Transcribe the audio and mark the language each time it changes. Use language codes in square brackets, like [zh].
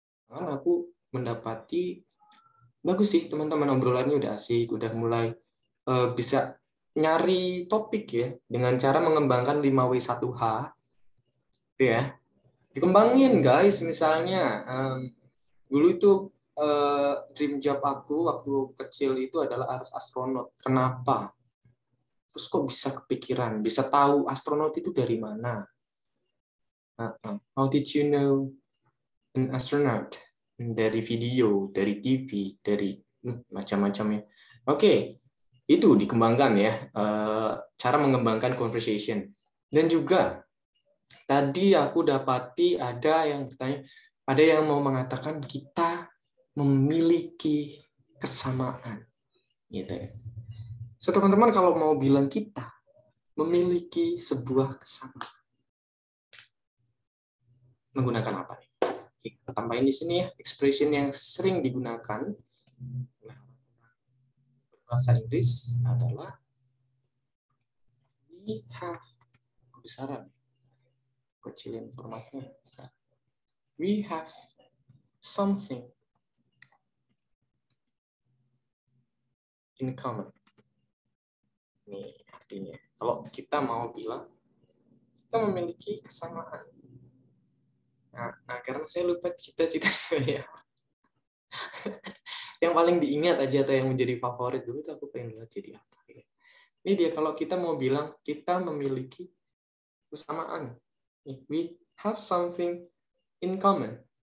[id] aku mendapati bagus sih teman-teman, obrolannya udah asik, udah mulai bisa nyari topik ya dengan cara mengembangkan 5W1H ya. Dikembangin guys, misalnya dulu itu [en] dream job [id] aku waktu kecil itu adalah harus astronot. Kenapa? Terus kok bisa kepikiran, bisa tahu astronot itu dari mana? [en] How did you know an astronaut? [id] Dari video, dari TV, dari macam-macamnya. Oke, itu dikembangkan ya, cara mengembangkan conversation. Dan juga tadi aku dapati ada yang bertanya, ada yang mau mengatakan kita memiliki kesamaan, gitu ya. So, teman-teman kalau mau bilang kita memiliki sebuah kesamaan, menggunakan apa nih? Kita tambahin di sini ya, expression yang sering digunakan bahasa Inggris adalah [en] we have, [id] kebesaran, kecilin formatnya. [en] We have something in common. [id] Ini artinya. Kalau kita mau bilang kita memiliki kesamaan. Nah, karena saya lupa cita-cita saya. Yang paling diingat aja atau yang menjadi favorit dulu itu aku pengen lihat jadi apa. Ini dia kalau kita mau bilang kita memiliki kesamaan. [en] We have something in common.